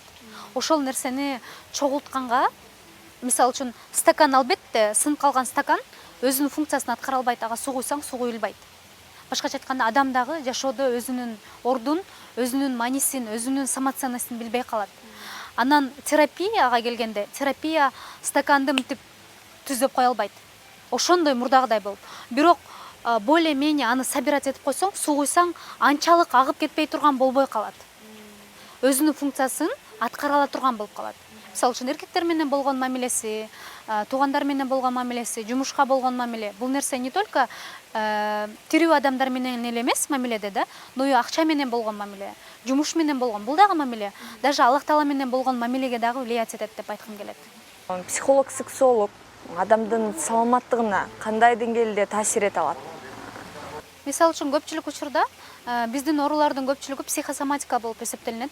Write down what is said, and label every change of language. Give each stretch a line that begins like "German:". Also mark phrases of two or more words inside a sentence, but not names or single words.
Kyrgyz: Ошол нерсени чогултканга мисалы үчүн стакан албетте сынып калган стакан өзүнүн функциясын аткара албайт, ага суу куйсаң суу куюлбайт. Башкача айтканда адам дагы жашоодо өзүнүн ордун, өзүнүн маанисин, өзүнүн самоценностин билбей калат. Анан терапияга келгенде терапия стаканды мынтип түзөп кое албайт. Ошондой мурдагыдай болуп. Бирок
Russian: более-менее
Kyrgyz: аны собирать этип койсоң, суу куйсаң анчалык агып кетпей турган болбой калат. Өзүнүн функциясын аткара ала турган болуп калат. Мисалы үчүн эркектер менен болгон мамилеси, туугандар менен болгон мамилеси, жумушка болгон мамиле. Бул нерсе
Russian: не только
Kyrgyz: тирүү адамдар менен эле эмес мамиледе да,
Russian: но и
Kyrgyz: акча менен болгон мамиле, жумуш менен болгон бул дагы мамиле. Даже Аллах Таала менен болгон мамилеге дагы влиять этет деп айткым келет. Психолог, сексолог адамдын саламаттыгына кандай деңгээлде таасир эте алат? Мисалы үчүн көпчүлүк учурда биздин оорулардын көпчүлүгү психосоматика болуп эсептелинет.